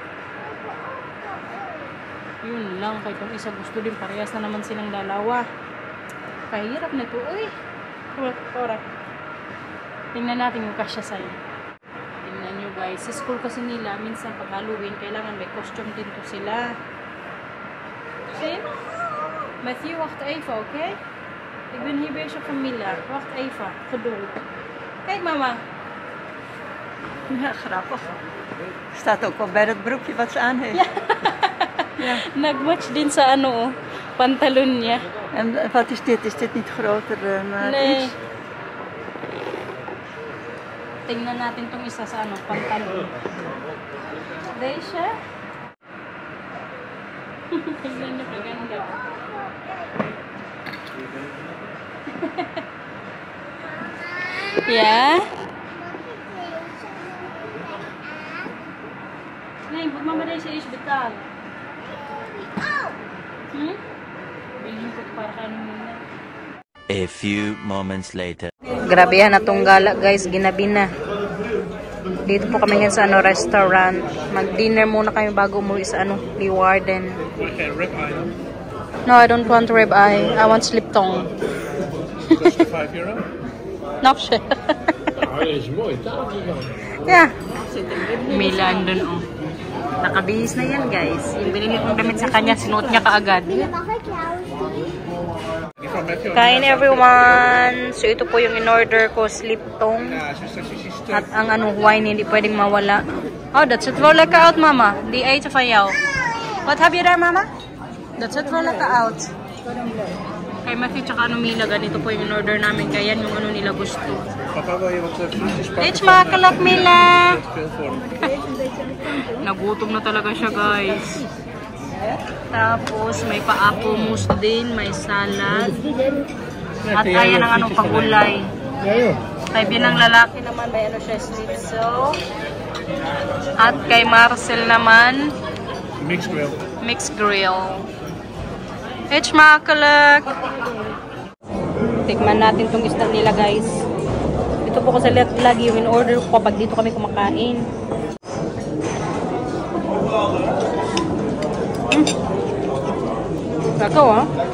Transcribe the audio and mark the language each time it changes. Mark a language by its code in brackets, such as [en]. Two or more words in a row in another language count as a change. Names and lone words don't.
[tl] Yun lang, kaya itong isa gusto din, parehas na naman silang dalawa. Kahirap na ito, uy. Tora. Tingnan natin yung kasya sa'yo. Tingnan nyo, guys. Sa school kasi nila, minsan pag Halloween, kailangan may costume din to sila. [en] See? Matthew, [nl] wacht even, oké? Ik ben hier bezig van Mila. Wacht even. Geduld. Kijk, mama. Ja, grappig. Staat ook wel bij dat broekje wat ze aan heeft. Ja. Ja. [tl] Nagmatch din sa pantalon niya. [nl] En wat is dit? Is dit niet groter dan Nee. iets? [tl] Tingnan natin tong isa sa pantalon. Desha? Tingnan niyo kaganda. [nl] Ja? Nee, moet mama deze eerst betalen. [tl] Bilhin ko para kanina. [en] A few moments later. [tl] Grabe yan atong gala, guys. Ginabi na. Dito po kami ngayon sa restaurant. Mag-dinner muna kami bago umuwi sa Leeuwarden. [en] No, I don't want ribeye. I want sliptong. [nl] Kost het €5? Napsje. Dat is mooi tafel dan. [en] Yeah. [tl] Milan dun, Nakabihis na yan, guys. Yung binili kong damit sa kanya, sinuot niya kaagad. [nl] Mag ik jou [tl] Kain, everyone. So, ito po yung in-order ko, sliptong. At ang wine, hindi pwedeng mawala. [nl] Oh, dat zit wel lekker uit, mama. Die eten van jou. Wat heb je daar, mama? Dat zit wel lekker uit. [tl] Kay Matthew tsaka Mila, ganito po yung in-order namin. Kaya yan yung nila gusto. [nl] Papa, wil je wat frietjes pakken? Eet smakelijk, Mila! Veel voor me. [tl] Nagutom na talaga siya, guys. Tapos may pa- [en] apple mousse [tl] din, may salad. At ayan ang anong pagulay. Kay binang lalaki naman may ano siya, schnitzel. At kay Marcel naman, [en] mixed grill. It's makalak. [tl] Tikman natin tong isda nila, guys. Ito po kasi lagi yung in-order ko kapag dito kami kumakain. Ikaw, ha?